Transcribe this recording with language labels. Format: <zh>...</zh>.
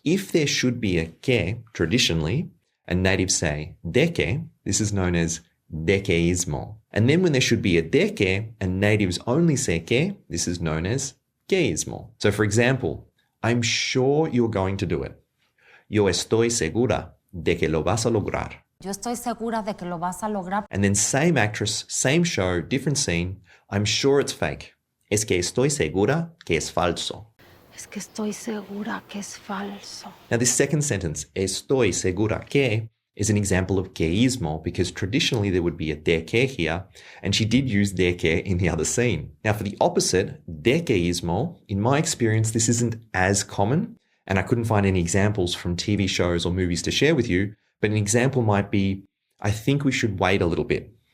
<en>If there should be a que, traditionally, and natives say de que, this is known as dequeísmo. And then when there should be a de que, and natives only say que, this is known as queísmo. So for example, I'm sure you're going to do it.</en> <es>Yo estoy segura de que lo vas a lograr. Yo estoy segura de que lo vas a lograr.</es> <en>And then same actress, same show, different scene. I'm sure it's fake.</en> <es>Es que estoy segura que es falso. Es que estoy segura que es falso.</es> <en>Now this second sentence,</en> <es>estoy segura que,</es> <en>is an example of queísmo because traditionally there would be a de que here, and she did use de que in the other scene. Now for the opposite, dequeísmo, in my experience, this isn't as common, and I couldn't find any examples from TV shows or movies to share with you, but an example might be, I think we should wait a little bit.</en>